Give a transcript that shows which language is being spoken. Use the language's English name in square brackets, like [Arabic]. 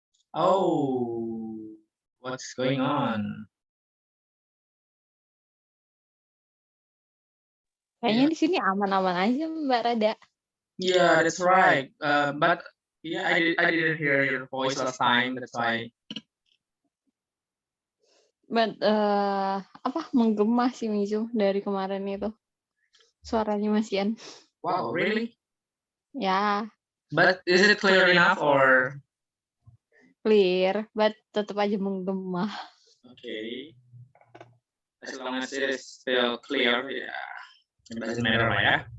[English] Oh, what's going on? [Indonesian] Kayaknya di sini aman-aman aja Mbak Rada. [English] Yeah, that's right. But yeah, I didn't hear your voice last time. That's why. But [Indonesian] menggema sih Mizu dari kemarin itu. Suaranya Masian. [English] Wow, really? [Indonesian] Ya, [English] But is it clear enough or? clear, but [Indonesian] tetap aja menggema. [English] Okay. As long as it is still clear, yeah, it doesn't matter [Indonesian] lah ya.